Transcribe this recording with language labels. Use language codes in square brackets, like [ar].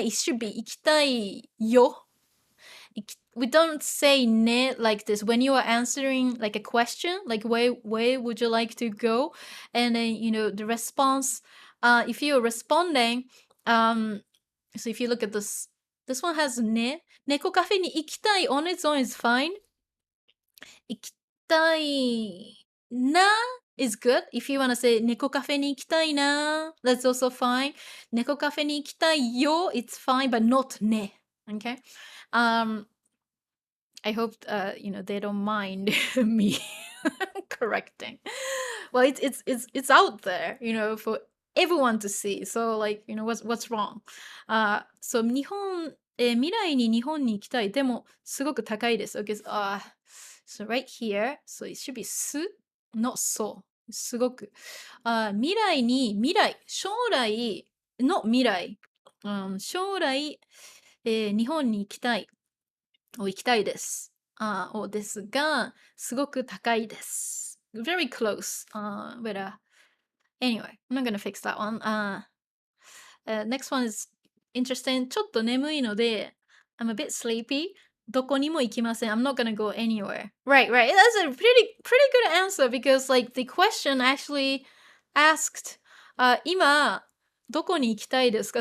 [en] It should be [ja] 行きたいよ。 [en] We don't say ne like this when you are answering like a question, like where would you like to go, and then the response. If you're responding, so if you look at this one has ne. [ja] 猫カフェに行きたい [en] on its own is fine. [ja] 行きたいな [en] is good. If you want to say [ja] 猫カフェに行きたいな, [en] that's also fine. [ja] 猫カフェに行きたいよ [en] it's fine, but not ne. Okay. I hope they don't mind me correcting. Well, it's out there, for everyone to see. So like, what's wrong? So [ja] 日本、未来に日本に行きたい。でもすごく高いです。 [en] Okay, so right here, so it should be す not so. [ja] すごく。未来に未来、将来の未来。将来、日本に行きたい。行きたいです。ですが、すごく高いです。 [en] Very close. But anyway, I'm not gonna fix that one. Next one is interesting. [ja] ちょっと眠いので、 [en] I'm a bit sleepy. [ja] どこにも行きません。 [en] I'm not gonna go anywhere. Right. That's a pretty good answer, because like the question actually asked, [ja] 今どこに行きたいですか?